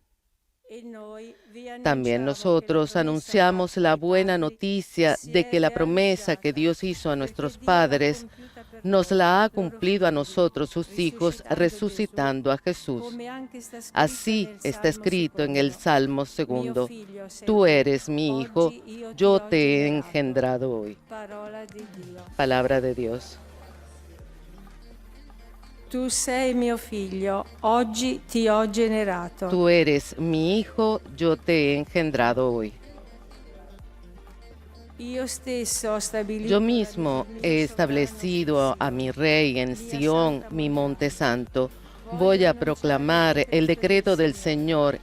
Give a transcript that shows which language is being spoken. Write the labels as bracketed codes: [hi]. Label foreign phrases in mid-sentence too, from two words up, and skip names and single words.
[es] También nosotros anunciamos la buena noticia de que la promesa que Dios hizo a nuestros padres nos la ha cumplido a nosotros, sus hijos, resucitando a Jesús. Así está escrito en el Salmo 2: Tú eres mi hijo, yo te he engendrado hoy. Palabra de Dios. [it] Tu sei mio figlio, oggi ti ho generato. [es] Tú eres mi hijo, yo te he engendrado hoy. Yo mismo he establecido a mi rey en Sión, mi monte santo. Voy a proclamar el decreto del Señor.